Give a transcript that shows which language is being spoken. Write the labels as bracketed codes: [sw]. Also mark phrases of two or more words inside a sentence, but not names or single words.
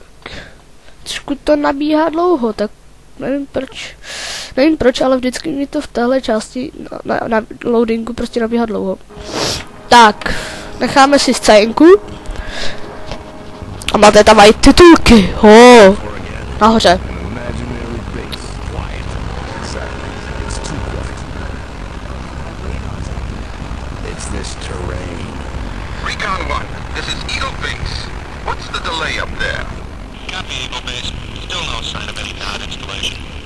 [cs] Trošku to nabíhá dlouho, tak nevím proč. Nevím proč, ale vždycky mi to v téhle části na loadingu prostě nabíhá dlouho. Tak, necháme si scénku. A máte tam i titulky. Nahoře. [en] Recon 1, this is Eagle Base. What's the delay up there? Copy, Eagle Base. Still no sign of any node installation.